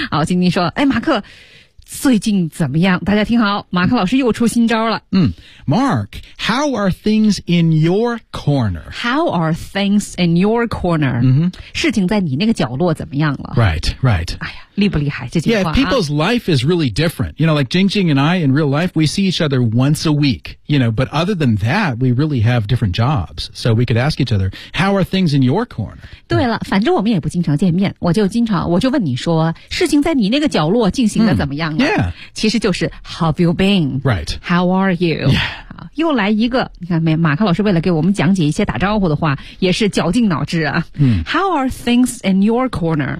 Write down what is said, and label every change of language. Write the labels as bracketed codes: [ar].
[zh] 好，Jingjing说，哎，马克最近怎么样？大家听好，马克老师又出新招了。 [en] Mark, how are things in your corner? How are things in your corner?、 Mm-hmm. [zh] 事情在你那个角落怎么样了？ Right, right. 哎呀，厉不厉害这句话、 [en] Yeah, people's life is really different. You know, like Jingjing and I, in real life, we see each other once a week. You know, but other than that, we really have different jobs. So we could ask each other, how are things in your corner? [zh] 对了，反正我们也不经常见面，我就问你说，事情在你那个角落进行的怎么样了？ Yeah. 其实就是 [en] how have you been? Right. How are you? Yeah. [zh] 又来一个，你看没？马克老师为了给我们讲解一些打招呼的话，也是绞尽脑汁啊。 [en] How are things in your corner?